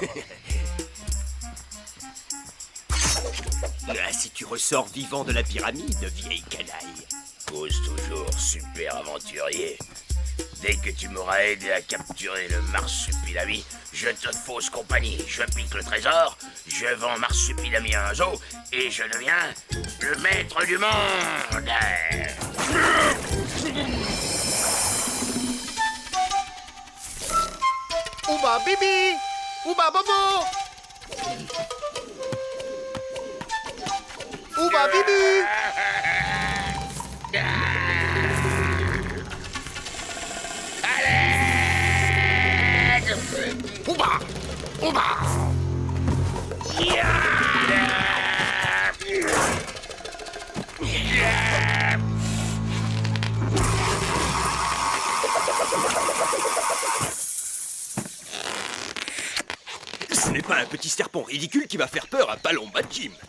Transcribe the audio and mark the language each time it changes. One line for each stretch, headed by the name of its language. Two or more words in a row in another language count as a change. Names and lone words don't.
French: Si tu ressors vivant de la pyramide, vieille canaille. Cause toujours super aventurier. Dès que tu m'auras aidé à capturer le marsupilami, je te fausse compagnie. Je pique le trésor, je vends marsupilami à un zoo, et je deviens le maître du monde. Ouba bibi, ouba bobo, ouba bibi. Ouba! Ouba! Ce n'est pas un petit serpent ridicule qui va faire peur à Palomba Jim.